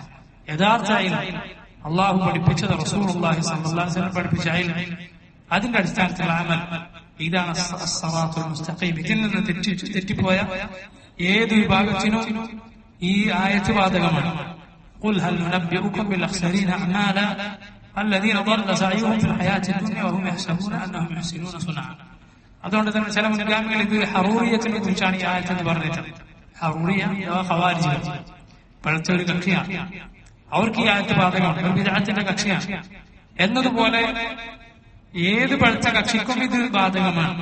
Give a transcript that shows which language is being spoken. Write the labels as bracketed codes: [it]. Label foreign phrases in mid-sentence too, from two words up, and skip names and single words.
[ml] യഥാർത്ഥ ഇൽമ് അള്ളാഹു പഠിപ്പിച്ചത്, [ar] رسول الله صلى الله عليه وسلم [ml] പഠിപ്പിച്ച ഇൽമ്, അതിന്റെ അടിസ്ഥാനത്തിലുള്ള അമൽ, ഇതാണ് [ar] الصراط المستقيم. [ml] ഇതിൽ നിന്ന് തെറ്റിപ്പോയ ഏത് വിഭാഗത്തിനും ഈ ആയത്ത് ബാധകമാണ്. [ar] قل هل ننبئكم بالأخسرين أعمالا الذين ضل سعيهم في الحياة الدنيا وهم يحسبون أنهم يحسنون صنعا. [ml] അതുകൊണ്ട് തന്നെ ചില മുൻഗാമികൾ ഇത് ഹറൂറിയത്തിനെ കുറിച്ചാണ് ഈ ആയത്തെന്ന് പറഞ്ഞിട്ടുണ്ട്. ഹറൂറിയ അഥവാ ഖവാരിജികൾ, പഴച്ച ഒരു കക്ഷിയാണ്. അവർക്ക് ഈ ആയത്ത് ബാധകമാണ്, ഒരു ബിദ്അത്തിന്റെ കക്ഷിയാണ്. എന്നതുപോലെ ഏത് പഴച്ച കക്ഷിക്കും ഇത് ബാധകമാണ്.